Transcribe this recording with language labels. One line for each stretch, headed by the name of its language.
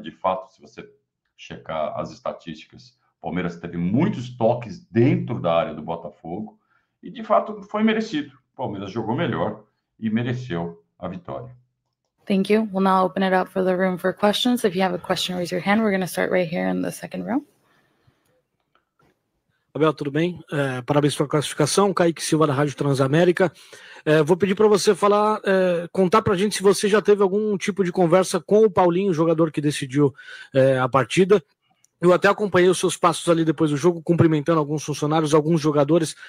Portuguese: De fato, se você checar as estatísticas, o Palmeiras teve muitos toques dentro da área do Botafogo e, de fato, foi merecido. O Palmeiras jogou melhor e mereceu a vitória.
English: Thank you. We'll now open it up for the room for questions. If you have a question, raise your hand. We're going to start right here in the second row.
Portuguese: Abel, tudo bem? Parabéns pela classificação. Kaique Silva da Rádio Transamérica. Vou pedir para você falar, contar para a gente se você já teve algum tipo de conversa com o Paulinho, jogador que decidiu a partida. Eu até acompanhei os seus passos ali depois do jogo, cumprimentando alguns funcionários, alguns jogadores.